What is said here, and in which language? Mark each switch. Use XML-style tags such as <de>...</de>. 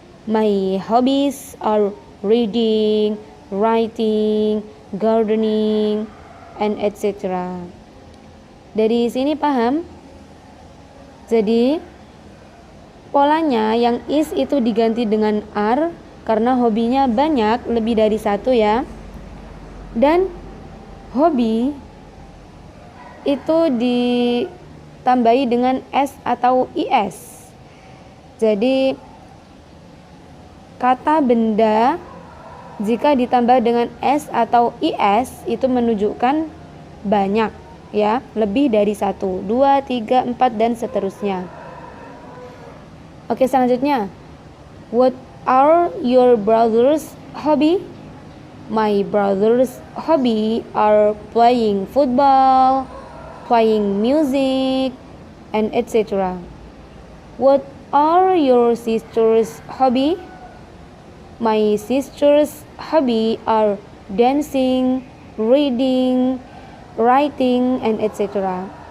<en>My hobbies are reading, writing, gardening, and etc.</en> <id>Dari sini paham? Jadi polanya yang is itu diganti dengan are karena hobinya banyak, lebih dari satu ya. Dan hobi itu ditambahi dengan S atau IS. Jadi kata benda jika ditambah dengan S atau IS itu menunjukkan banyak ya, lebih dari satu, 2, 3, 4 dan seterusnya. Oke, selanjutnya.</id> <en>What are your brother's hobby? My brother's hobby are playing football, playing music, and etc. What are your sister's hobby? My sister's hobby are dancing, reading, writing, and etc.</en>